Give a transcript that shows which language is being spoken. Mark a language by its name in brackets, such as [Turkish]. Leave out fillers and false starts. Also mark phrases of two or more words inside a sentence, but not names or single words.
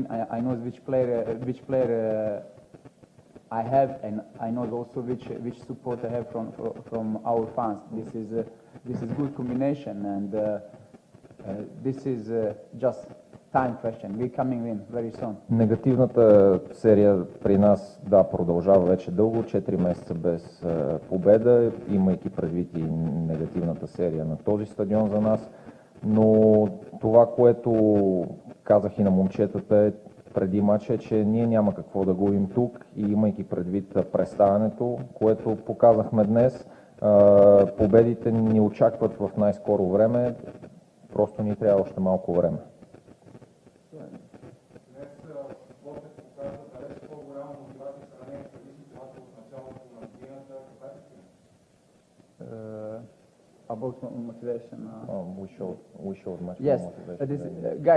[English] I know which player I have, and I know also which support I have from our fans. This is good combination, and this is just time question. We coming in very soon. [Bulgarian] Негативната серия при нас продължава вече дълго, 4 месеца без победа, имайки предвид и негативната серия на този стадион за нас. Но това, което казах и на момчетата преди матча, е, че ние няма какво да губим тук и имайки предвид представянето, което показахме днес, победите ни очакват в най-скоро време, просто ни трябва още малко време. [English] About motivation. We showed much yes, more motivation guys,